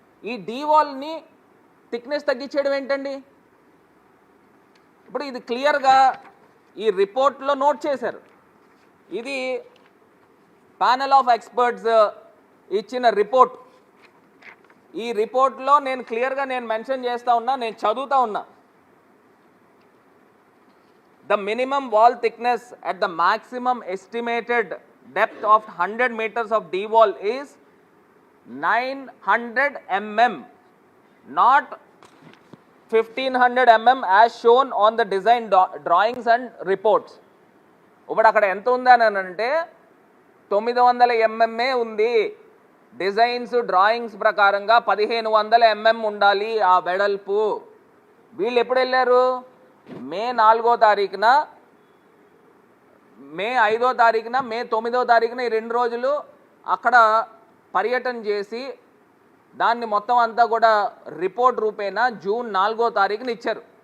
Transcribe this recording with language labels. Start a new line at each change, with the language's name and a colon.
Telugu: ఈ డీవాల్ని థిక్నెస్ తగ్గించేయడం ఏంటండి? ఇప్పుడు ఇది క్లియర్గా ఈ రిపోర్ట్లో నోట్ చేశారు. ఇది ప్యానెల్ ఆఫ్ ఎక్స్పర్ట్స్ ఇచ్చిన రిపోర్ట్. ఈ రిపోర్ట్లో నేను క్లియర్గా మెన్షన్ చేస్తూ ఉన్నా, నేను చదువుతూ ఉన్నా.
English: The minimum wall thickness at the maximum estimated depth of 100 meters of D wall is 900 mm, not 1500 mm as shown on the design drawings and reports.
Telugu: ఇప్పుడు అక్కడ ఎంత ఉంది అని అంటే 900 mm ఉంది. డిజైన్స్ డ్రాయింగ్స్ ప్రకారంగా 1500 mm ఉండాలి ఆ వెడల్పు. వీళ్ళు ఎప్పుడు వెళ్ళారు? మే 4వ తారీఖున, మే 5వ తారీఖున, మే 9వ తారీఖున ఈ 2 రోజులు అక్కడ పర్యటన చేసి దాన్ని మొత్తం అంతా కూడా రిపోర్ట్ రూపేణా జూన్ 4వ తారీఖున ఇచ్చారు.